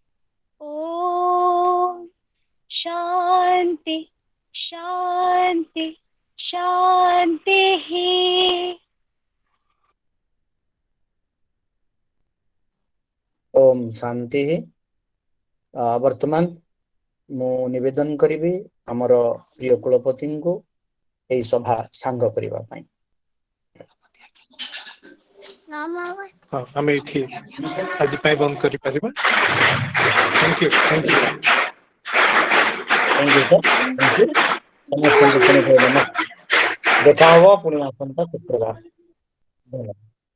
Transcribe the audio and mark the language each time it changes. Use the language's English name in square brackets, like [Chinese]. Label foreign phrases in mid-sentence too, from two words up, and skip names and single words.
[Sanskrit] ॐ शान्ति शान्ति शान्तिः। ओम शांति। [Odia] ବର୍ତ୍ତମାନ ମୁଁ ନିବେଦନ କରିବି ଆମର ପ୍ରିୟ କୁଳପତି କୁ ଏଇ ସଭା ସାଙ୍ଗ କରିବା ପାଇଁ। ହଁ ଆମେ ଠିକ ଆଜି ପାଇଁ ବନ୍ଦ କରି ପାରିବା। [English] thank you thank you sir, thank you [Odia] ସମସ୍ତଙ୍କୁ ପୁଣି ଦେଖା ହେବା ପୁଣି ଆସନ୍ତା ଶୁକ୍ରବାର। ଧନ୍ୟବାଦ।